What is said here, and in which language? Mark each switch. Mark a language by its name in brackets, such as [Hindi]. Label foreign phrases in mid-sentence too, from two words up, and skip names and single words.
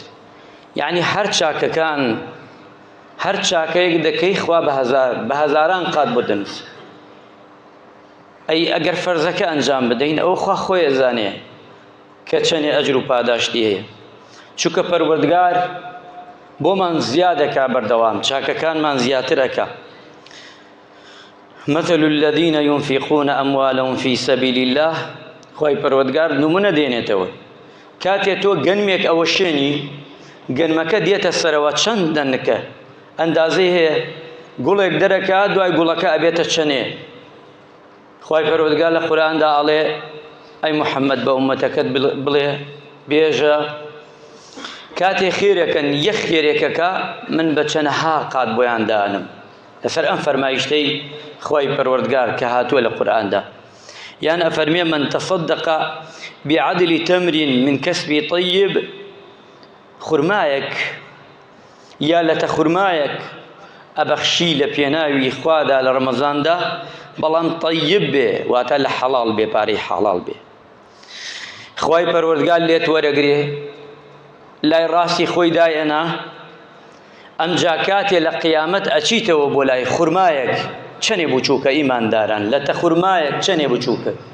[Central Kurdish] یعنی هەر چاکەکان هەر چاکەیەک دەکەی خوا بە هەزاران قات بۆ دەنووسێ. ئەی ئەگەر فەرزەکە ئەنجام بدەین ئەوە خوا خۆی ئەزانێ کە چەندێ ئەجر و پاداشتی هەیە، چونکە پەروەردگار بۆمان زیادەکا بەردەوام، چاکەکانمان زیاتر ئەکا. [Arabic] مثل الذين ينفقون أموالهم في سبيل الله، [Central Kurdish] خوای پەروەردگار نمونە دێنێتەوە. کاتێ تۆ گەنمێک ئەوە شوێنی گەنمەکە دێتە سەرەوە چەند دەنکە ئەندازەی هەیە، گوڵێک دەرەکە دوای گوڵەکە ئەبێتە چەنێ. خوای پەروەردگار لە قورئاندا ئەڵێ ئەی محەممەد بە ئومەتەکەت بڵێ بێژە کاتێ خێرەکەن یەک خێرێکەکە من بە چەندەها قات بۆیان دانم، لەسەر ئەم فەرمایشتەی خوای پەروەردگار کە هاتووە لە قورئاندا. یان ئەفەرمێ [Arabic] من تصدق بعدل تمر من كسب طيب، [Central Kurdish] خورمایەک یا لەتە خورمایەک ئەبەخشی لە پێناوی خوادا لە ڕەمەزاندا، بەڵام طیب بێ، واتە لە حەڵاڵ بێ، پارەی حەڵاڵ بێ. خوای پەروەردگار لێت وەرەگرێ لای ڕاستی خۆی دایەنا، ئەمجا کاتێ لە قیامەت ئەچیتەوە بۆ لای خورمایەک چەنێ بچووکە ئیمانداران، لەتە خورمایەک چەنێ بچووکە.